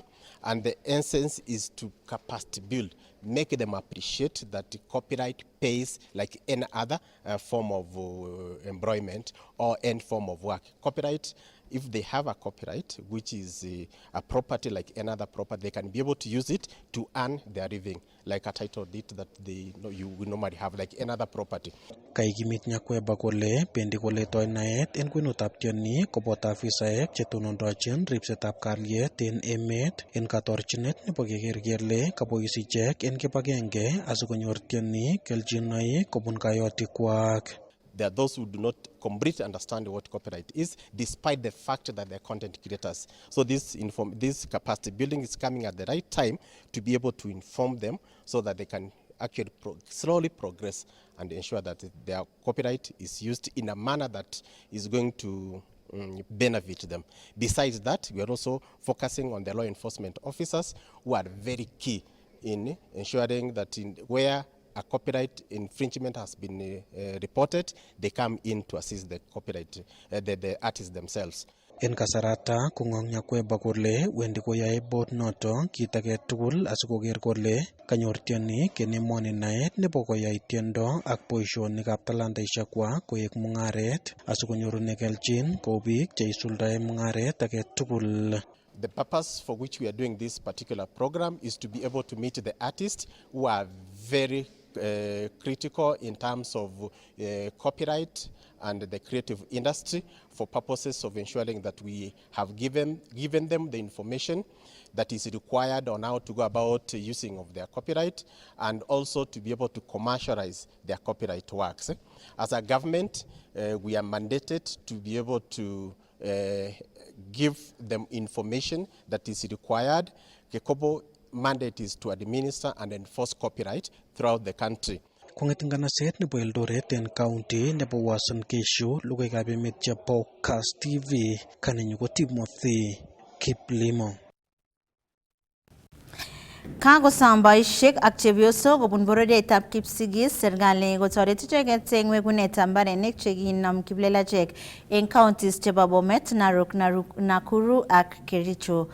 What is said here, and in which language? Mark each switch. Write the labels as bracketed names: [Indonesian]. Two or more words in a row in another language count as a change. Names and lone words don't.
[English] And the essence is to capacity build, make them appreciate that copyright pays like any other form of employment or any form of work. Copyright, if they have a copyright, which is a property like another property, they can be able to use it to earn their living, like a title deed that you will normally have, like another property. [Kalenjin] Kaikimit Nyakwemba kole bendi koletoi naet en kwenutab tienik koboto afisaek chetonondochin ripsetab kalyet en emet en katorchinet nebo keker kele kabois ichek en kibagenge asikonyor tienik keljinoik kobun kayotik kwak. [English] There are those who do not completely understand what copyright is, despite the fact that they're content creators. So this capacity building is coming at the right time to be able to inform them so that they can actually slowly progress and ensure that their copyright is used in a manner that is going to benefit them. Besides that, we are also focusing on the law enforcement officers who are very key in ensuring that where a copyright infringement has been reported, they come in to assist the copyright, the artists themselves. [Kalenjin] En kasarata kongong nyakweba kole wendi koyae bot noto kit age tugul asikoker kole kanyor tieni kenemoni naet nebo koyai tiendo ak boisionikab talantaisiekwak koek mungaret asikonyorune kelchin kou biik cheisuldae mungaret age tugul. [English] The purpose for which we are doing this particular program is to be able to meet the artists who are very critical in terms of copyright and the creative industry, for purposes of ensuring that we have given them the information that is required on how to go about using of their copyright, and also to be able to commercialize their copyright works. As a government, we are mandated to be able to give them information that is required. Kekobo mandate is to administer and enforce copyright throughout the country. [Kalenjin] Kong'eting nganaset nebo Eldoret en county nebo Uasin Gishu, logoiwekab emet chebo Kass TV, kanenyu ko Timothy Kiplimo. Kakosom boisiek ak chepyosok kobun bororietab Kipsigis serikali kotoret icheket eng wekunetab mbarenik chekinam kiplelachek eng counties chebo Bomet, Narok, Nakuru ak Kericho.